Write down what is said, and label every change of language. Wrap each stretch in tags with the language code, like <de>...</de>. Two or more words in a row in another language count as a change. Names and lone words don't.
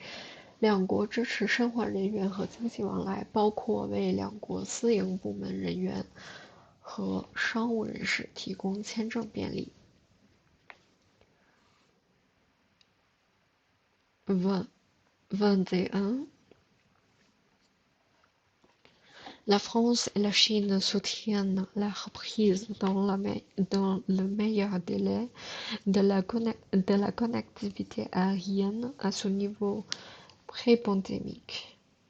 <zh>两国支持申换人员和经济往来，包括为两国私营部门人员和商务人士提供签证便利。21.</zh> <fr>La France et la Chine soutiennent la reprise dans le meilleur délai de la connectivité aérienne à son niveau pré-pandémique,</fr>